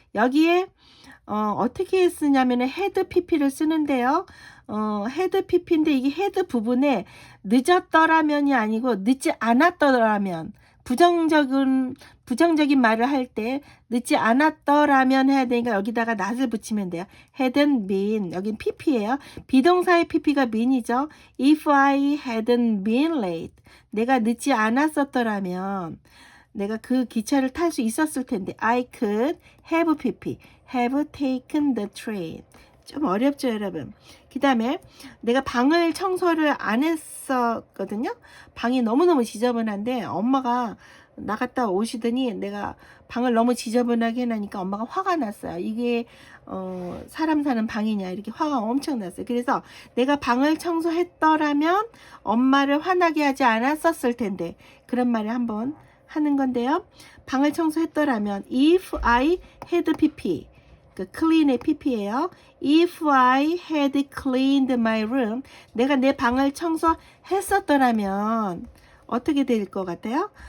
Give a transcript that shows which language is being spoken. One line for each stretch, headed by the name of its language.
Korean: 여기에 어떻게 쓰냐면 had pp를 쓰는데요. had pp인데 이게 had 부분에 늦었더라면이 아니고 늦지 않았더라면 부정적인 말을 할 때 늦지 않았더라면 해야 되니까 여기다가 not을 붙이면 돼요. hadn't been 여긴 pp예요. 비동사의 pp가 been이죠.
English: If I hadn't been late
Korean: 내가 늦지 않았었더라면 내가 그 기차를 탈 수 있었을 텐데
English: I could have pp have taken the train.
Korean: 좀 어렵죠 여러분. 그 다음에 내가 방을 청소를 안 했었거든요. 방이 너무너무 지저분한데 엄마가 나갔다 오시더니 내가 방을 너무 지저분하게 해놓으니까 엄마가 화가 났어요. 이게 사람 사는 방이냐 이렇게 화가 엄청 났어요. 그래서 내가 방을 청소했더라면 엄마를 화나게 하지 않았었을 텐데 그런 말을 한번 하는 건데요. 방을 청소했더라면
English: if I had pp
Korean: 그 clean의 pp예요.
English: If I had cleaned my room
Korean: 내가 내 방을 청소했었더라면 어떻게 될 것 같아요?